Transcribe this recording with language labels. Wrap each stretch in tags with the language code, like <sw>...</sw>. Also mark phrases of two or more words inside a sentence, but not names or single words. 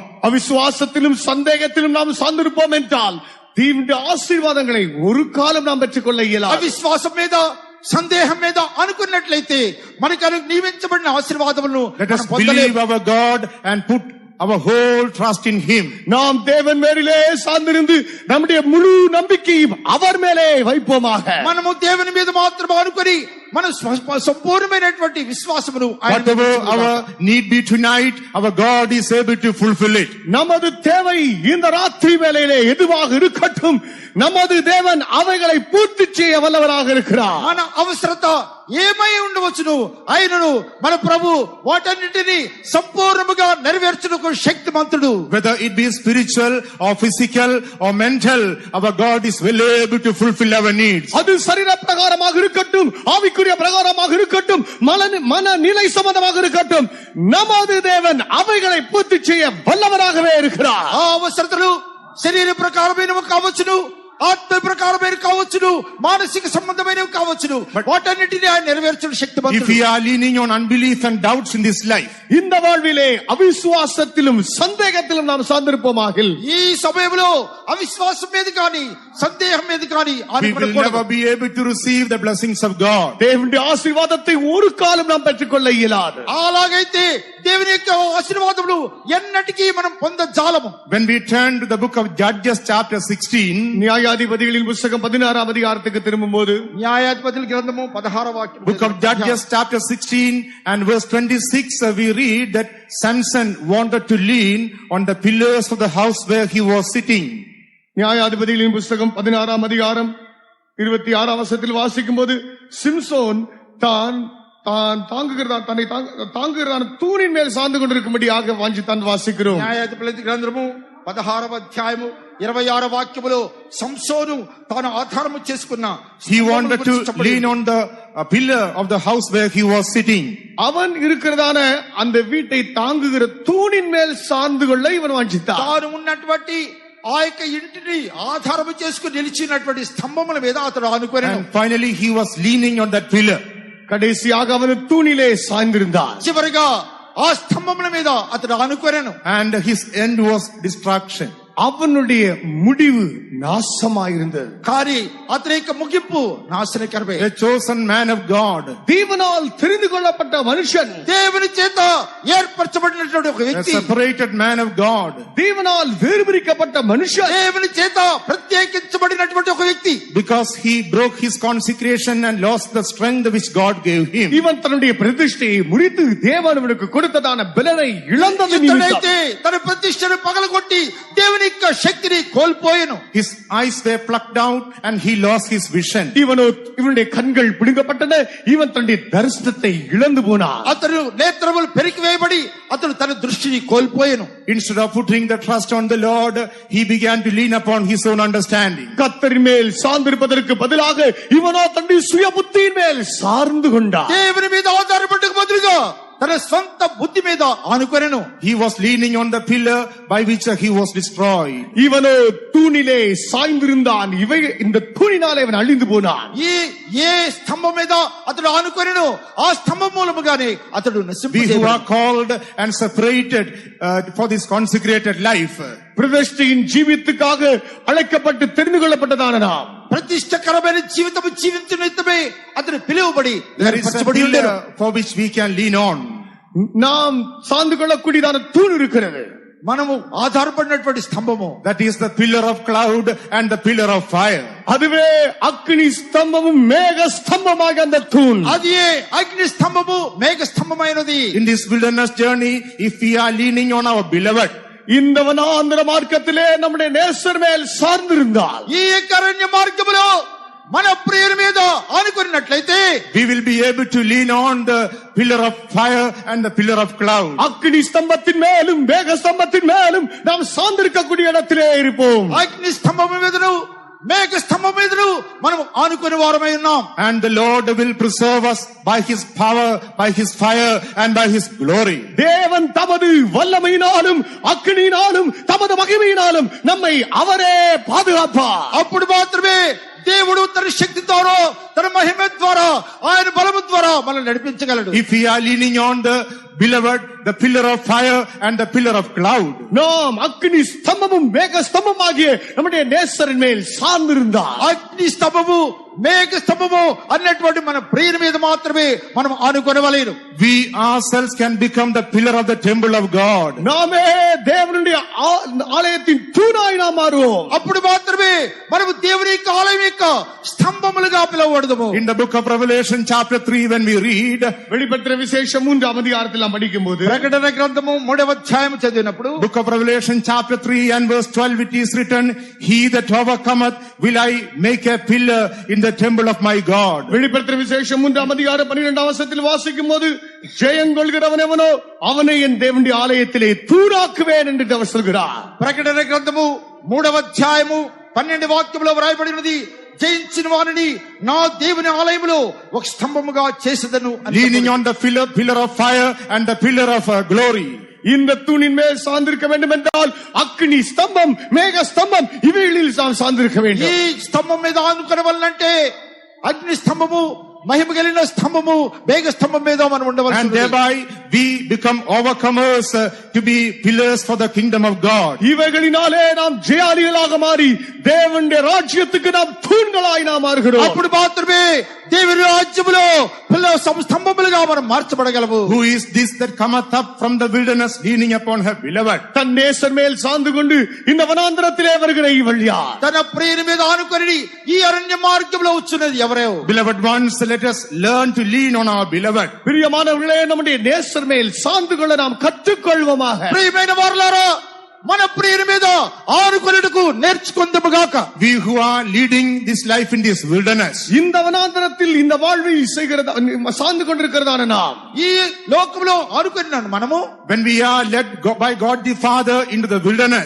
<ta>அவிசுவாசத்திலும் சந்தேகத்திலும் நாம் சார்ந்திருப்போம் என்றால் தேவனுடைய ஆசீர்வாதங்களை ஒரு காலம் நாம் பெற்றுக்கொள்ள இயலாது.</ta> <te>అవిశ్వాసం మీద సందేహం మీద అనుకున్నట్లయితే మనకు నియమించబడిన ఆశీర్వాదములను</te> <en>Let us believe our God and put our whole trust in him.</en> <ta>நாம் தேவன் மேலே சார்ந்திருந்து நம்முடைய முழு நம்பிக்கையும் அவர் மேலே வைப்போமாக.</ta> <te>మనము దేవుని మీద మాత్రమే అనుకొని మన సంపూర్ణమైనటువంటి విశ్వాసమును</te> <en>Whatever our need be tonight, our God is able to fulfill it.</en> <ta>நமது தேவை இந்த ராத்திரி வேளையிலே எதுவாக இருக்கட்டும், நமது தேவன் அவைகளை பூர்த்தி செய்ய வல்லவராக இருக்கிறார்.</ta> <te>మన అవసరత ఏమై ఉండవచ్చును ఆయనను మన ప్రభు వాటన్నిటిని సంపూర్ణముగా నెరవేర్చుటకు శక్తిమంతుడు.</te> <en>Whether it be spiritual or physical or mental, our God is well able to fulfill our needs.</en> <ta>அது சரீர பிரகாரமாக இருக்கட்டும், ஆவிக்குரிய பிரகாரமாக இருக்கட்டும், மன நிலை சம்பந்தமாக இருக்கட்டும், நமது தேவன் அவைகளை பூர்த்தி செய்ய வல்லவராகவே இருக்கிறார்.</ta> <te>ఆ అవసరతలు శరీర ప్రకారమైనవి కావచ్చును, ఆత్మ ప్రకారమైనవి కావచ్చును, మానసిక సంబంధమైనవి కావచ్చును, వాటన్నిటిని ఆయన నెరవేర్చిన శక్తిమంతుడు.</te> <en>If we are leaning on unbelief and doubts in this life,</en> <ta>இந்த வாழ்விலே అవిశ్వాసத்திலும் சந்தேகத்திலும் நாம் சார்ந்திருப்போமாக.</ta> <te>ఈ సమయంలో అవిశ్వాసం మీద కానీ సందేహం మీద కానీ</te> <en>we will never be able to receive the blessings of God.</en> <ta>தேவனுடைய ஆசீர்வாதத்தை ஒரு காலம் நாம் பெற்றுக்கொள்ள இயலாது.</ta> <te>అలాగైతే దేవుని యొక్క ఆశీర్వాదములు ఎన్నటికీ మనం పొందజాలము.</te> <en>When we turn to the book of Judges chapter 16,</en> <ta>நியாயாதிபதிகளின் புத்தகம் 16ஆம் அதிகாரத்துக்கு திரும்பும்போது</ta> <te>న్యాయాధిపతుల గ్రంథము 16వ వాక్యం.</te> <en>book of Judges chapter 16 and verse 26, we read that Samson wanted to lean on the pillars of the house where he was sitting.</en> <ta>நியாயாதிபதிகளின் புத்தகம் 16ஆம் அதிகாரம் 26ஆம் வசனத்தில் வாசிக்கும் போது சிம்சோன் தன்னை தாங்குகிறதான தூணின் மேல் சார்ந்து கொண்டிருக்கும்படியாக வாஞ்சித்தான் வாசிக்கிறோம்.</ta> <te>న్యాయాధిపతుల గ్రంథము 16వ అధ్యాయము 26 వాక్యములో సంసోను తాను ఆధారము చేసుకున్న</te> <en>He wanted to lean on the pillar of the house where he was sitting.</en> <ta>அவன் இருக்கிறதான அந்த வீட்டை தாங்குகிற தூணின் மேல் சார்ந்து கொள்ள இவன் வாஞ்சித்தான்.</ta> <te>తాను ఉన్నటువంటి ఆ యొక్క ఇంటిని ఆధారము చేసుకుని నిలిచినటువంటి స్తంభముల మీద అతడు ఆనుకొనెను.</te> <en>And finally he was leaning on that pillar.</en> <ta>கடைசியாக அவன் தூணிலே சாய்ந்திருந்தான்.</ta> <te>చివరిగా ఆ స్తంభముల మీద అతడు ఆనుకొనెను.</te> <en>And his end was destruction.</en> <ta>அவனுடைய முடிவு நாசமாயிருந்தது.</ta> <te>కానీ అతని యొక్క ముగింపు నాశనకరమే.</te> <en>A chosen man of God,</en> <ta>தேவனால் தெரிந்து கொள்ளப்பட்ட மனுஷன்,</ta> <te>దేవుని చేత ఏర్పరచబడినటువంటి ఒక a వ్యక్తి,</te> <en>separated man of God,</en> <ta>தேவனால் வேறுபிரிக்கப்பட்ட மனுஷன்,</ta> <te>దేవుని చేత ప్రత్యేకించబడినటువంటి ఒక వ్యక్తి,</te> <en>because he broke his consecration and lost the strength which God gave him.</en> <ta>இவன் தன்னுடைய பிரதிஷ்டையை முறித்து தேவன் அவனுக்கு கொடுத்ததான பலனை இழந்தது</ta> <te>ఇతడైతే</te> <ta>நிமித்தம்</ta> <te>తన ప్రతిష్టను పగలగొట్టి దేవుని యొక్క శక్తిని కోల్పోయెను.</te> <en>His eyes were plucked out and he lost his vision.</en> <ta>இவனுடைய கண்கள் பிடுங்கப்பட்டன. இவன் தன்னுடைய தரிசனத்தை இழந்து போனான்.</ta> <te>అతడు నేత్రములు పెరికివేయబడి అతడు తన దృష్టిని కోల్పోయెను.</te> <en>Instead of putting the trust on the Lord, he began to lean upon his own understanding.</en> <ta>கர்த்தரின் மேல் சார்ந்திருப்பதற்கு பதிலாக இவனோ தன்னுடைய சுய புத்தியின் மேல் சார்ந்து கொண்டான்.</ta> <te>దేవుని మీద ఆధారపడక బదులుగా తన సొంత బుద్ధి మీద ఆనుకొనెను.</te> <en>He was leaning on the pillar by which he was destroyed.</en> <ta>இவனோ தூணிலே சாய்ந்திருந்தான். இந்த தூணினாலே இவன் அழிந்து போனான்.</ta> <te>ఏ స్తంభం మీద అతడు ఆనుకొనెను ఆ స్తంభం మూలముగానే అతడు</te> <en>We who</en> <te>నశింపజేయబడెను.</te> <en>are called and separated for this consecrated life,</en> <ta>பிரதிஷ்டையின் ஜீவித்துக்காக அழைக்கப்பட்டு தெரிந்து கொள்ளப்பட்டதான நாம்</ta> <te>ప్రతిష్టకరమైన జీవితము జీవించునిమిత్తమే అతడు పిలువబడి</te> <en>there is a</en> <te>ఏర్పరచబడి ఉండెను.</te> <en>pillar for which we can lean on.</en> <ta>நாம் சார்ந்து கொள்ளக்கூடியதான தூண் இருக்கிறது.</ta> <te>మనము ఆధారపడినటువంటి స్తంభము,</te> <en>That is the pillar of cloud and the pillar of fire.</en> <ta>அதுவே அக்னி ஸ்தம்பமும் மேக ஸ்தம்பமாக அந்த தூண்.</ta> <te>అది అగ్ని స్తంభము మేఘ స్తంభమైనది.</te> <en>In this wilderness journey, if we are leaning on our beloved,</en> <ta>இந்த வனாந்தர மார்க்கத்திலே நம்முடைய நேசர் மேல் சார்ந்திருந்தால்,</ta> <te>ఈ యొక్క అరణ్య మార్గములో మన ప్రియుని మీద ఆనుకున్నట్లయితే</te> <en>we will be able to lean on the pillar of fire and the pillar of cloud.</en> <ta>அக்னி ஸ்தம்பத்தின் மேலும் மேக ஸ்தம்பத்தின் மேலும் நாம் சார்ந்திருக்கக்கூடிய இடத்திலே இருப்போம்.</ta> <te>అగ్ని స్తంభము మీదను మేఘ స్తంభం మీదను మనం ఆనుకుని వారమై ఉన్నాం.</te> <en>And the Lord will preserve us by his power, by his fire and by his glory.</en> <ta>தேவன் தமது வல்லமையினாலும் அக்னியினாலும் தமது மகிமையினாலும் நம்மை அவரே பாதுகாப்பார்.</ta> <te>అప్పుడు మాత్రమే దేవుడు తన శక్తి ద్వారా తన మహిమ ద్వారా ఆయన బలము ద్వారా మనల్ని నడిపించగలడు.</te> <en>If we are leaning on the beloved, the pillar of fire and the pillar of cloud,</en> <ta>நாம் அக்னி ஸ்தம்பமும் மேக ஸ்தம்பம் ஆகிய நம்முடைய நேசரின் மேல் சார்ந்திருந்தால்,</ta> <te>అగ్ని స్తంభము మేఘ స్తంభము అన్నటువంటి మన ప్రియుని మీద మాత్రమే మనం ఆనుకొనవలెను.</te> <en>we ourselves can become the pillar of the temple of God.</en> <ta>நாமே தேவனுடைய ஆலயத்தின் தூணாய் நாம் மாறுவோம்.</ta> <te>అప్పుడు మాత్రమే మనము దేవుని యొక్క ఆలయం యొక్క స్తంభములుగా పిలువబడదుము.</te> <en>In the book of Revelation chapter 3, when we read,</en> <ta>வெளிப்படுத்தின விசேஷம் 3ஆம் அதிகாரத்தில் நாம் படிக்கும்போது,</ta> <te>ప్రకటన గ్రంథము 3వ అధ్యాయం చదివినప్పుడు</te> <en>book of Revelation chapter 3 and verse 12, it is written, he that overcometh will I make a pillar in the temple of my God.</en> <ta>வெளிப்படுத்தின விசேஷம் 3ஆம் அதிகாரம் 12ஆம் வசனத்தில் வாசிக்கும் போது, ஜெயங்கொள்கிறவன் எவனோ அவனை என் தேவனுடைய ஆலயத்திலே தூணாக்குவேன் என்று அவர் சொல்கிறார்.</ta> <te>ప్రకటన గ్రంథము 3వ అధ్యాయము 12 వాక్యములో వ్రాయబడినది, జయించిన వారిని నా దేవుని ఆలయములో ఒక స్తంభముగా చేసేదను.</te> <en>Leaning on the pillar of fire and the pillar of glory.</en> <ta>இந்த தூணின் மேல் சார்ந்திருக்க வேண்டும் என்றால் அக்னி ஸ்தம்பம் மேக ஸ்தம்பம் இவைகளில் நாம் சார்ந்திருக்க ఈ வேண்டும்.</ta> <te>స్తంభం మీద ఆనుకొనవలనంటే అగ్ని స్తంభము మహిమ కలిగిన స్తంభము మేఘ స్తంభం మీద మనం ఉండవలసి And ఉంది.</te> <en>thereby we become overcomers to be pillars for the kingdom of God.</en> <ta>இவைகளினாலே நாம் ஜெயாலிகளாக மாறி தேவனுடைய ராஜ்யத்துக்கு நாம் தூண்களாய் நாம் மாறுகிறோம்.</ta> <te>అప్పుడు మాత్రమే దేవుని రాజ్యములో స్తంభములుగా మనం మార్చబడగలము.</te> <en>Who is this that cometh up from the wilderness leaning upon her beloved?</en> <ta>தன் நேசர் மேல் சார்ந்து கொண்டு இந்த வனாந்தரத்திலே வருகிற இவள் யார்?</ta> <te>తన ప్రియుని మీద ఆనుకొని ఈ అరణ్య మార్గంలో వచ్చున్నది ఎవరో?</te> <en>Beloved ones, let us learn to lean on our beloved.</en> <ta>பிரியமானவர்களே, நம்முடைய நேசர் மேல் சார்ந்து கொள்ள நாம் கற்றுக்கொள்வோமாக.</ta> <te>ప్రియమైన వారలారా, మన ప్రియుని మీద ఆనుకొనుటకు నేర్చుకొందుముగాక.</te> <en>We who are leading this life in this wilderness,</en> <ta>இந்த வனாந்தரத்தில் இந்த வாழ்வை செய்கிறதா சார்ந்து கொண்டிருக்கிறதான நாம்,</ta> <te>ఈ లోకంలో ఆనుకొనినాను మనము,</te> <en>when we are led by God the Father into the wilderness,</en>